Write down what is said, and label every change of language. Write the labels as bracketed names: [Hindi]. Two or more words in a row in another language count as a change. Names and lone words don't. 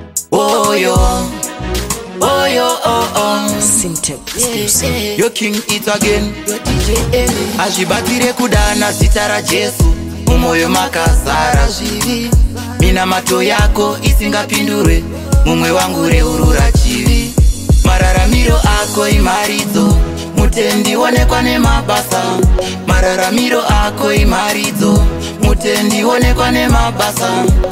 [English] Oh, yo. Oh, yo, oh, oh. Syntax Yeah, exclusive. yeah. Yo, King It Again. Yo, D J Ellie. [Shona] Azvibatire kudana zita raJesu. Mumoyo makazara zvivi. Minamato yako isingapindurwe. Mumwe wangu reurura chivi. Mararamiro ako imharidzo. Mutendi wonekwa nemabasa. Mararamiro ako imharidzo. Mutendi wonekwa nemabasa.